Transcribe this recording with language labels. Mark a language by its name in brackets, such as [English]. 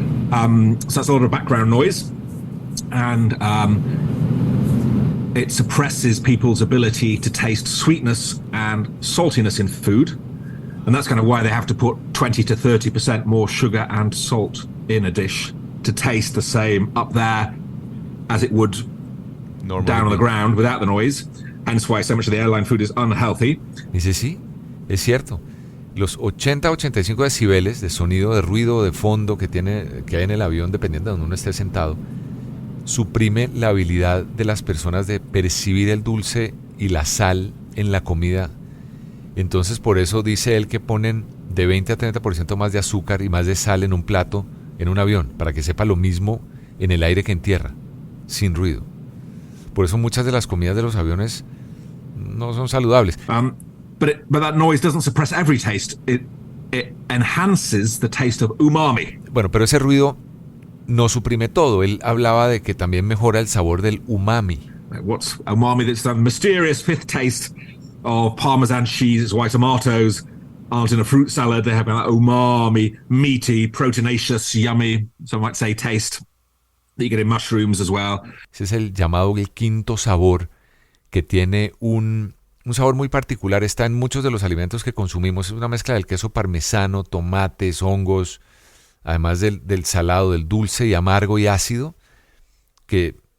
[English] So that's a lot of background noise. And it suppresses people's ability to taste sweetness and saltiness in food. And that's kind of why they have to put 20 to 30% more sugar and salt in a dish to taste the same up there as it would normally down on the ground without the noise. Hence why so much of the airline food is unhealthy. [Spanish] Dice, sí, es cierto. Los 80-85 decibeles de sonido, de ruido, de fondo que hay en el avión, dependiendo de donde uno esté sentado, suprime la habilidad de las personas de percibir el dulce y la sal en la comida. Entonces, por eso dice él que ponen de 20 a 30% más de azúcar y más de sal en un plato, en un avión, para que sepa lo mismo en el aire que en tierra, sin ruido. Por eso muchas de las comidas de los aviones no son saludables. [English] But that noise doesn't suppress every taste. It enhances the taste of umami. [Spanish] Bueno, pero ese ruido no suprime todo. Él hablaba de que también mejora el sabor del umami. [English] What's umami? That's the mysterious fifth taste of Parmesan cheese, why tomatoes aren't in a fruit salad. They have that umami, meaty, proteinaceous, yummy, some might say, taste that you get in mushrooms as well. [Spanish] Ese es el llamado el quinto sabor, que tiene un sabor muy particular. Está en muchos de los alimentos que consumimos. Es una mezcla del queso parmesano, tomates, hongos, además del salado, del dulce y amargo y ácido, que